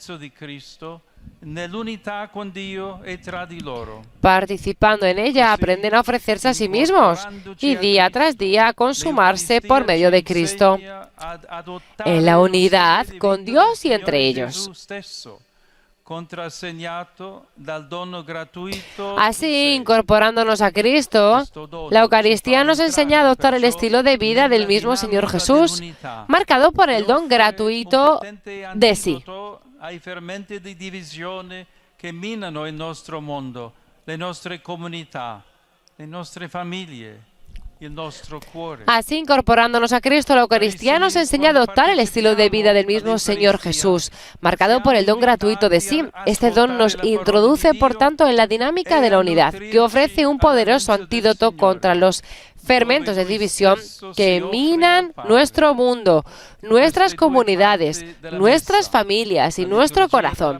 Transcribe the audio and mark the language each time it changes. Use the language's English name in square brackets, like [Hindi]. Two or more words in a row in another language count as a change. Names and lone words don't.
[Spanish] Participando en ella, aprenden a ofrecerse a sí mismos y día tras día a consumarse por medio de Cristo, en la unidad con Dios y entre ellos. Así, incorporándonos a Cristo, la Eucaristía nos enseña a adoptar el estilo de vida del mismo Señor Jesús, marcado por el don gratuito de sí. [Italian] Ai fermenti di divisione che minano il nostro mondo, le nostre comunità, le nostre famiglie. [Spanish] Así, incorporándonos a Cristo, la Eucaristía nos enseña a adoptar el estilo de vida del mismo Señor Jesús, marcado por el don gratuito de sí. Este don nos introduce, por tanto, en la dinámica de la unidad, que ofrece un poderoso antídoto contra los fermentos de división que minan nuestro mundo, nuestras comunidades, nuestras familias y nuestro corazón.